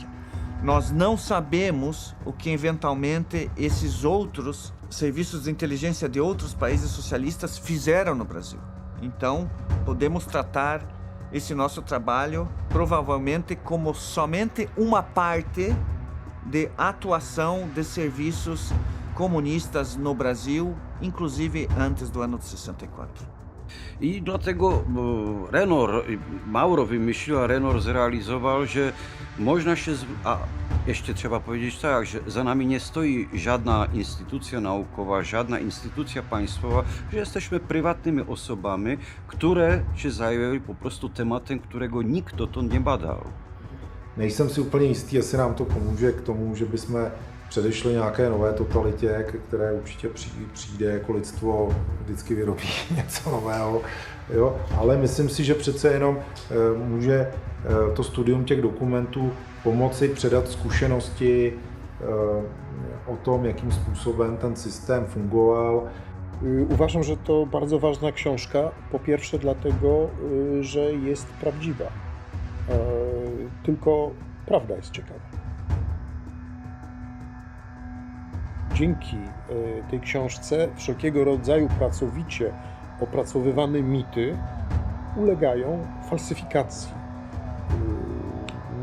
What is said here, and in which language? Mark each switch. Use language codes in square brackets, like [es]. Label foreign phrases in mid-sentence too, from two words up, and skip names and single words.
[pt] Nós não sabemos o que eventualmente esses outros serviços de inteligência de outros países socialistas fizeram no Brasil. Então, podemos tratar esse nosso trabalho provavelmente como somente uma parte de atuação de serviços komunistas no Brasil, inclusive antes do ano de 64. [pl] I dlatego Renor, Mauro wymyślił, a Renor zrealizował, że można się, a jeszcze trzeba powiedzieć tak, że za nami nie stoi żadna instytucja naukowa, żadna instytucja państwowa, że jesteśmy prywatnymi osobami, które się zajęły po prostu tematem, którego nikt dotąd nie badał. [cs] Nejsem si úplně jistý, jestli nám to pomůže k tomu, že bychom předešli nějaké nové totalitě, které určitě přijde, jako lidstvo vždycky vyrobí něco nového. Jo? Ale myslím si, že přece jenom může to studium těch dokumentů pomoci předat zkušenosti o tom, jakým způsobem ten systém fungoval. [pl] Uważam, że to bardzo ważna książka, po pierwsze dlatego, że jest prawdziwa. Tylko prawda jest ciekawa. Dzięki tej książce wszelkiego rodzaju pracowicie opracowywane mity ulegają falsyfikacji.